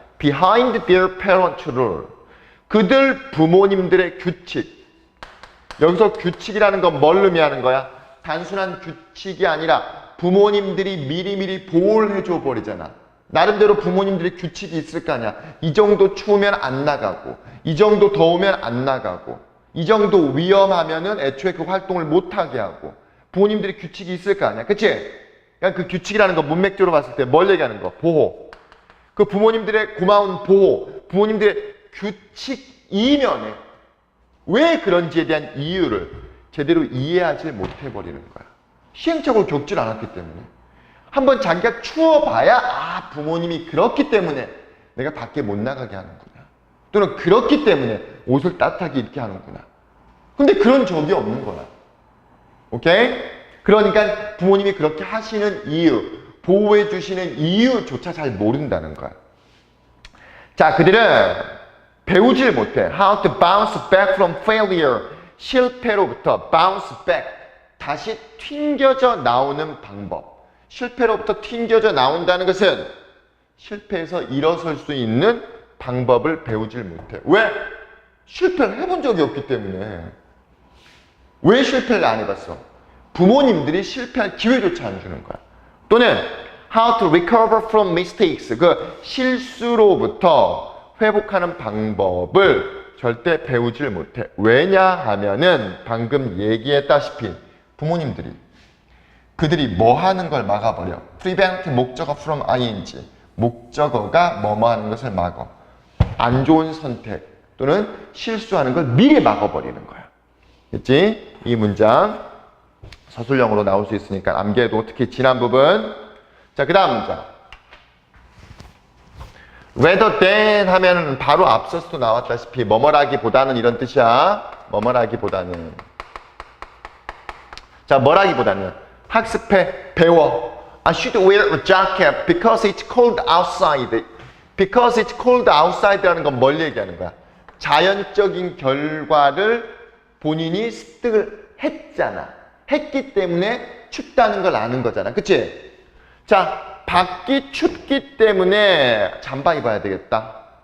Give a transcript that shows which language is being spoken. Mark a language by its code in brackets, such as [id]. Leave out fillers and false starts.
[en] Behind their parent rule. [ko] 그들 부모님들의 규칙. 여기서 규칙이라는 건 뭘 의미하는 거야? 단순한 규칙이 아니라 부모님들이 미리미리 보호를 해줘 버리잖아. 나름대로 부모님들의 규칙이 있을 거 아니야. 이 정도 추우면 안 나가고, 이 정도 더우면 안 나가고, 이 정도 위험하면은 애초에 그 활동을 못하게 하고, 부모님들의 규칙이 있을 거 아니야. 그치? 그러니까 그 규칙이라는 거 문맥적으로 봤을 때 뭘 얘기하는 거? 보호. 그 부모님들의 고마운 보호, 부모님들의 규칙 이면에 왜 그런지에 대한 이유를 제대로 이해하지 못해버리는 거야. 시행착오를 겪질 않았기 때문에. 한번 자기가 추워봐야 부모님이 그렇기 때문에 내가 밖에 못 나가게 하는구나. 또는 그렇기 때문에 옷을 따뜻하게 입게 하는구나. 근데 그런 적이 없는 거야. 오케이? 그러니까 부모님이 그렇게 하시는 이유, 보호해 주시는 이유조차 잘 모른다는 거야. 자, 그들은 배우질 못해. [en] How to bounce back from failure. [ko] 실패로부터 [en] bounce back. [ko] 다시 튕겨져 나오는 방법. 실패로부터 튕겨져 나온다는 것은 실패에서 일어설 수 있는 방법을 배우질 못해. 왜? 실패를 해본 적이 없기 때문에. 왜 실패를 안 해봤어? 부모님들이 실패할 기회조차 안 주는 거야. 또는 [en] how to recover from mistakes. [ko] 그 실수로부터 회복하는 방법을 절대 배우질 못해. 왜냐하면은 방금 얘기했다시피 부모님들이 그들이 뭐 하는 걸 막아버려. [en] prevent 목적어 from ing. [ko] 목적어가 뭐뭐 하는 것을 막어. 안 좋은 선택 또는 실수하는 걸 미리 막아버리는 거야. 됐지? 이 문장 서술형으로 나올 수 있으니까 암기해도 특히 지난 부분. 자, 그 다음 문장. rather than 하면 바로 앞서서도 나왔다시피 뭐뭐라기보다는 이런 뜻이야. 뭐뭐라기보다는. 자, 뭐라기보다는 학습해, 배워. [en] I should wear a jacket because it's cold outside. Because it's cold outside [ko] 라는 건 뭘 얘기하는 거야? 자연적인 결과를 본인이 습득을 했잖아. 했기 때문에 춥다는 걸 아는 거잖아. 그치? 자, 밖이 춥기 때문에 잠바 입어야 되겠다.